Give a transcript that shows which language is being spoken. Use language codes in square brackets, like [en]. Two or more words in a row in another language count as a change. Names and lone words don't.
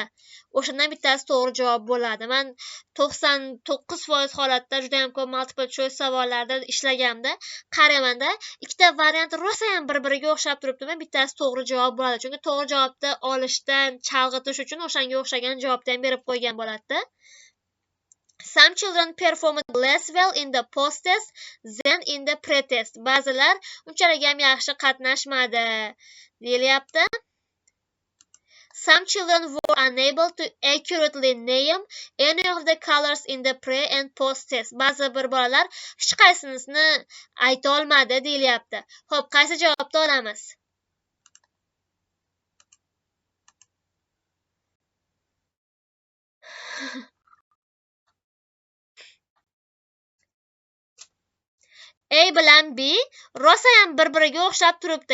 [uz] O'shandan bittasi to'g'ri javob bo'ladi. Men 99% holatda juda ham ko'p [en] multiple choice [uz] savollarda ishlaganimda qarayman-da, ikkita variant rosa ham bir-biriga o'xshab turibdimi? Bittasi to'g'ri javob bo'ladi. Chunki to'g'ri javobni olishdan chalg'itish uchun o'shanga o'xshagan javobni ham berib qo'ygan bo'ladi. [en] Some children performed less well in the post-test than in the pre-test. [uz] Ba'zilar unchalik ham yaxshi qatnashmadi deyilyapti. [en] Some children were unable to accurately name any of the colors in the pre and post-test. [uz] Ba'zi bir bolalar hech qaysisini ayta olmadi deyilyapti. Xo'p, qaysi javobni olamiz? A bilan B rosa ham bir-biriga o'xshab turibdi.